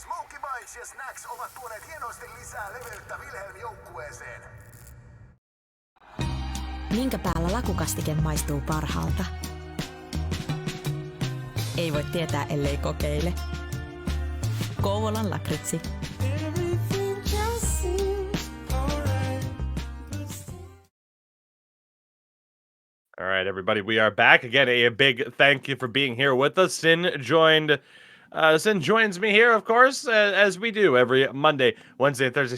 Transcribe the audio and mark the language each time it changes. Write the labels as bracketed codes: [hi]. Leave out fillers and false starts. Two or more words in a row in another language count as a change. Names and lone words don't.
[fi] Smokey Bites ja Snacks ovat tuoneet hienosti lisää leveyttä Wilhelm joukkueeseen. Minkä päällä lakukastike maistuu parhaalta? Ei voi tietää, ellei kokeile. Kouvolan lakritsi. [en] All right, everybody, we are back again. A big thank you for being here with us. Sin joins me here, of course, as we do every Monday, Wednesday, and Thursday.